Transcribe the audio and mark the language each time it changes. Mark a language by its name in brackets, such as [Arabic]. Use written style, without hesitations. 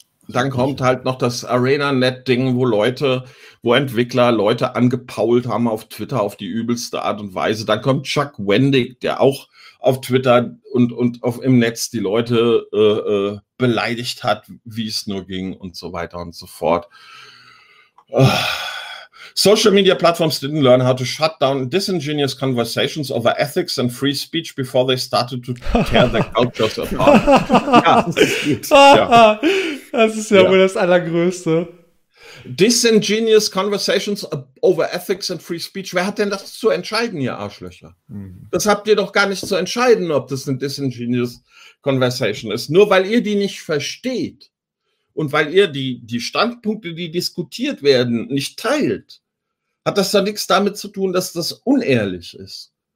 [German] Dann kommt halt noch das ArenaNet-Ding, wo Entwickler Leute angepault haben auf Twitter auf die übelste Art und Weise. Dann kommt Chuck Wendig, der auch auf Twitter und im Netz die Leute beleidigt hat, wie es nur ging und so weiter und so fort. [English] Social media platforms didn't learn how to shut down disingenuous conversations over ethics and free speech before they started to tear their cultures apart. [German] Ja, das ist gut. Ja. Das ist ja wohl das Allergrößte. [English] Disingenuous Conversations over Ethics and Free Speech. [German] Wer hat denn das zu entscheiden, ihr Arschlöcher? Mhm. Das habt ihr doch gar nicht zu entscheiden, ob das eine Disingenuous Conversation ist. Nur weil ihr die nicht versteht und weil ihr die Standpunkte, die diskutiert werden, nicht teilt, hat das da nichts damit zu tun, dass das unehrlich ist.